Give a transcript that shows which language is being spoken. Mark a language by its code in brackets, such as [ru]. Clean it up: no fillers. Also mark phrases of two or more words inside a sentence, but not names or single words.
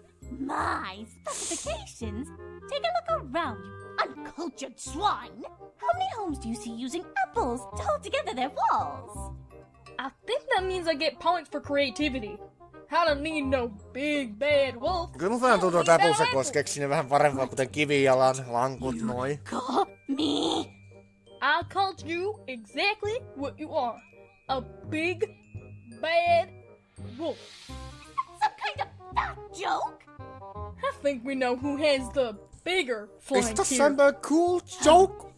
[en] My specifications? Take a look around, you uncultured swine! How many homes do you see using apples to hold together their walls? I think that means I get points for creativity. I don't need no big bad wolf. [fi] Kyllä mun vähän tuntuu, että Appleseck voisi keksiä parempaa, kuten kivijalan, lankut, noin. [en] Call me! I called you exactly what you are. A big, bad wolf. Some kind of fat joke? I think we know who has the bigger flank Is this here. a cool joke?